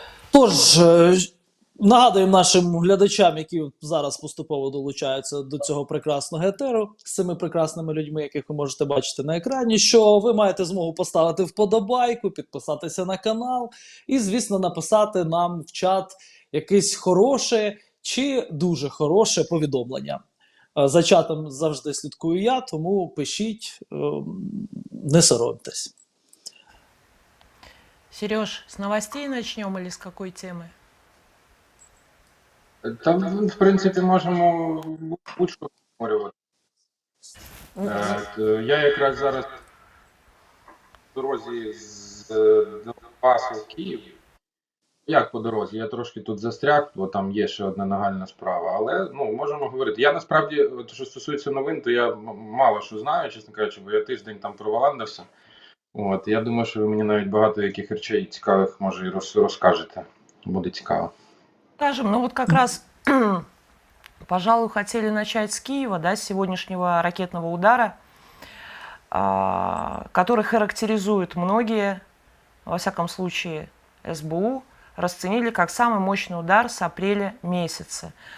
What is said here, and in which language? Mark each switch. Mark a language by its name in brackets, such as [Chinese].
[Ukrainian] Тож, нагадуємо нашим глядачам, які зараз поступово долучаються до цього прекрасного етеру, з цими прекрасними людьми, яких ви можете бачити на екрані, що ви маєте змогу поставити вподобайку, підписатися на канал і, звісно, написати нам в чат якесь хороше чи дуже хороше повідомлення. За чатом завжди слідкую я, тому пишіть, не соромтесь. [Russian] Сереж, с новостей начнем или с какой темы? [Ukrainian] Там, в принципі, можемо будь-що обговорювати. Я якраз зараз по дорозі з Донбасу в Київ. Як по дорозі? Я трошки тут застряг, бо там є ще одна нагальна справа, але можемо говорити. Я насправді, що стосується новин, то я мало що знаю, чесно кажучи, бо я тиждень там проваландався. Я думаю, що ви мені навіть багато яких речей цікавих, може, і розкажете. Буде цікаво. [Russian] Скажем, ну вот как раз, пожалуй, хотели начать с Киева, да, с сегодняшнего ракетного удара, который характеризует многие, во всяком случае СБУ, расценили как самый мощный удар с апреля месяца.